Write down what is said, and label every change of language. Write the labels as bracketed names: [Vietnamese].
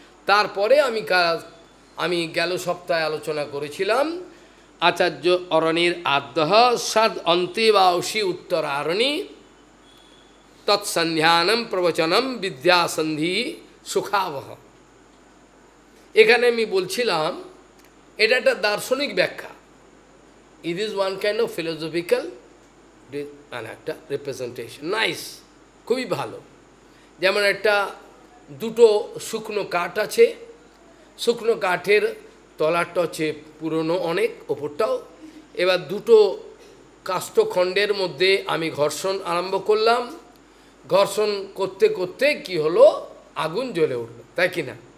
[Bangla] তারপরে আমি গেল সপ্তাহে আলোচনা করেছিলাম আচার্য অরণির [Sanskrit] আদ্যহ সদ অন্তে বাউসী উত্তরারণী তৎসন্ধ্যানম প্রবচনম বিদ্যাসন্ধি সুখাবহ। [Bangla] এখানে আমি বলছিলাম এটা একটা দার্শনিক ব্যাখ্যা। [English] It is one kind of philosophical একটা representation, nice, [Bangla] খুবই ভালো। যেমন একটা দুটো শুকনো কাঠ আছে, শুকনো কাঠের তলাটা হচ্ছে পুরনো অনেক, ওপরটাও। এবার দুটো কাষ্ঠখণ্ডের মধ্যে আমি ঘর্ষণ আরম্ভ করলাম, ঘর্ষণ করতে করতে কি হলো, আগুন জ্বলে উঠল, তাই কি না?